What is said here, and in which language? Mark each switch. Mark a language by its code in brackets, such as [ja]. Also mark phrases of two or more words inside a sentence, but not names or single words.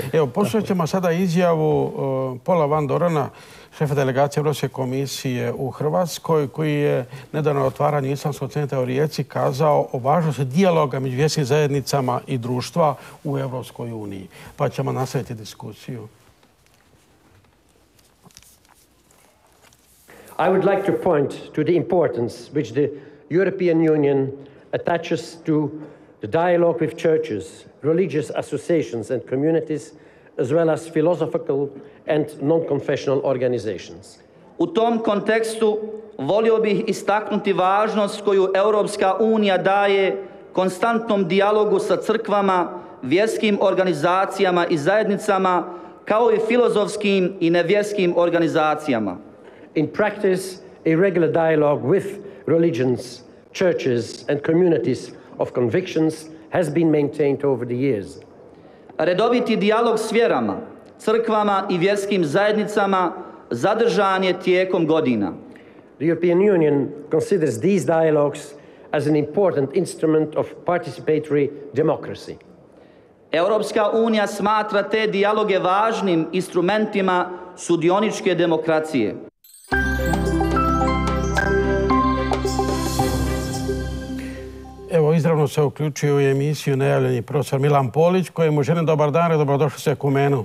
[hr] Evo, poslušat ćemo sada izjavu Paula Van Dorena, šefa delegacije Europske komisije u Hrvatskoj, koji je nedavno na otvaranju Islamskog centra u Rijeci kazao o važnosti dijaloga među vjerskim zajednicama i društva u Europskoj uniji. Pa ćemo nastaviti diskusiju. [en] I would like to point to the importance which the European Union attaches to the dialogue with churches, religious associations and communities, as well as philosophical and non-confessional organizations. [hr] U tom kontekstu volio bih istaknuti važnost koju Europska unija daje konstantnom dijalogu sa crkvama, vjerskim organizacijama i zajednicama, kao i filozofskim i nevjerskim organizacijama. [en] In practice, a regular dialogue with religions, churches and communities of convictions has been maintained over the years. [hr] Redoviti dijalog s vjerama, crkvama i vjerskim zajednicama zadržan je tijekom godina. [en] The European Union considers these dialogues as an important instrument of participatory democracy. [hr] Europska unija smatra te dijaloge važnim instrumentima sudioničke demokracije. Evo, izravno se uključuje u emisiju najavljeni profesor Milan Polić, kojemu želim dobar dan i dobrodošli se Ekumenu.